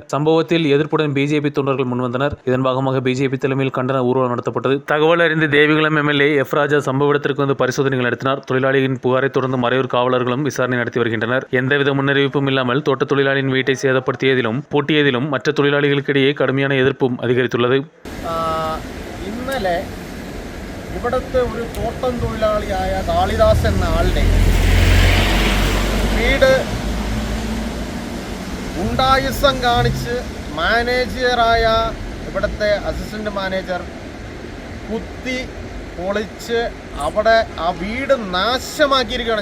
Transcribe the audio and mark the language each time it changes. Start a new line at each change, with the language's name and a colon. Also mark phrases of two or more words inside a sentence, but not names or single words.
Tamil: சம்பவத்தில் எதிர்ப்புடன் பிஜேபி தொண்டர்கள் முன்வந்தனர். இதன் பாகமாக பிஜேபி தலைமையில் கண்டன ஊர்வலம் நடத்தப்பட்டது. தகவல் அறிந்து தேவிகுளம் எம்எல்ஏ எஃப் ராஜா சம்பவ இடத்திற்கு வந்து பரிசோதனைகள் நடத்தினார். தொழிலாளியின் புகாரை தொடர்ந்து மறையூர் காவலர்களும் விசாரணை நடத்தி வருகின்றனர். எந்தவித முன்னறிவிப்பும் இல்லாமல் தோட்ட தொழிலாளியின் வீட்டை சேதப்படுத்தியதிலும் பூட்டியதிலும் மற்ற தொழிலாளிகளுக்கிடையில் கடுமையான எதிர்ப்பும் அதிகரித்துள்ளது.
Malayalam: ഇന്നലെ ഇവിടുത്തെ ഒരു തോട്ടം തൊഴിലാളിയായ കാളിദാസ് എന്ന ആളുടെ വീട് ഉണ്ടായിസം കാണിച്ച് മാനേജറായ ഇവിടുത്തെ അസിസ്റ്റന്റ് മാനേജർ കുത്തി പൊളിച്ച് അവിടെ ആ വീട് നാശമാക്കിയിരിക്കുകയാണ്.